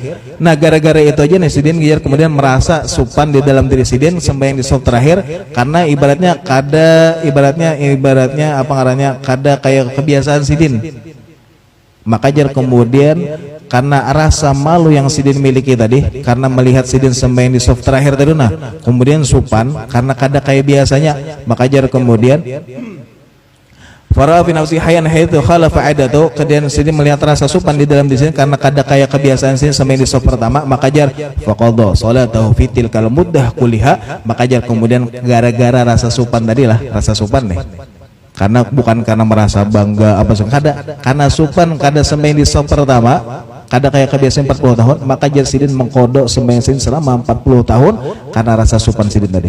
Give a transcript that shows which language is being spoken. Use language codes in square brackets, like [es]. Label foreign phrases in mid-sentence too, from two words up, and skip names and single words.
[bjn] Nah gara-gara itu aja nih Sidin kemudian merasa supan di dalam diri Sidin sembahyang di shaf terakhir, karena ibaratnya apa ngarannya, kada kayak kebiasaan Sidin. Maka jar kemudian karena rasa malu yang Sidin miliki tadi, karena melihat Sidin sembahyang di shaf terakhir tadi, nah kemudian supan karena kada kayak biasanya, maka jar kemudian [ar] فرأى في نفسه حياءً حيث خالف عادته, [bjn] kemudian Sidin melihat rasa supan di dalam diri karena kada kayak kebiasaan Sidin sembahyang di shaf pertama, maka jar [ar] فقضى صلاته في تلك المدة كلها, [bjn] maka jar kemudian gara-gara rasa supan tadi lah, rasa supan nih, karena bukan karena merasa bangga apa kada, karena supan kada sembahyang di shaf pertama, kada kayak kebiasaan 40 tahun, maka jar Sidin mengkodok sembahyang Sidin selama 40 tahun karena rasa supan Sidin tadi.